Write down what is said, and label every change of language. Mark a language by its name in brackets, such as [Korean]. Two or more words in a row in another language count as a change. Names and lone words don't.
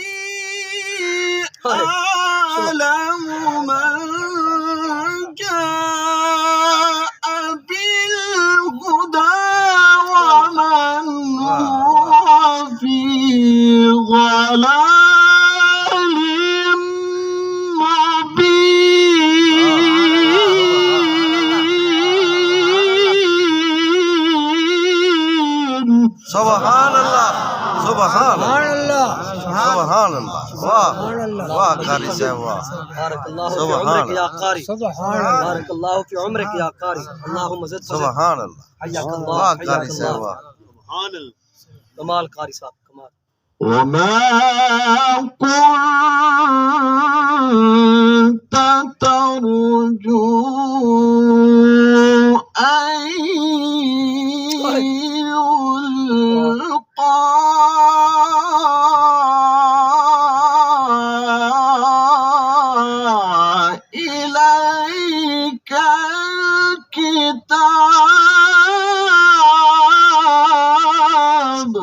[Arabic] أعلم من جاء بالهدى ومن هو في ضلال مبين. سبحان الله سبحان الله سبحان الله [Urdu] واہ واہ قاری صاحب واہ [Arabic] بارك الله في سبحان عمرك الله. يا قاري بارك الله في عمرك يا قاري اللهم زد فزد سبحان الله حياك [Urdu] वाह [Arabic] الله [Urdu] कारी [Arabic] حياك [Urdu] साहब [Arabic] الله [Urdu] वाह كمال قاري صاحب كمال [Arabic] وما كنت ترجو أن يلقى إليك الكتاب.